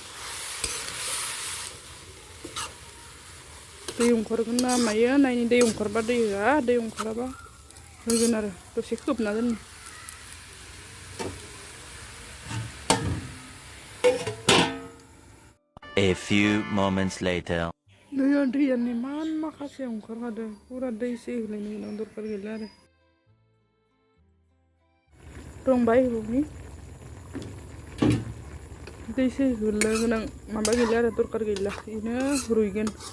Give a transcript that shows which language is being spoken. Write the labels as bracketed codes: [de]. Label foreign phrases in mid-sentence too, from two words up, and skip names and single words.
[brx] दै ओंखारगोन ना मायो नायनि दै ओंखारबा दै होआ दै ओंखाराबा होगोन आरो दसे खोबना दोननि। [en] A few moments later. [brx] दैयानो इमान माखासे ओंखारखादों पुरा दैसो होलायनो गोनां दरखार गैला आरो रंबाय होबावनि दैसो होनो गोनां माबा गैला आरो दरखार गैला इनो रुइगोन।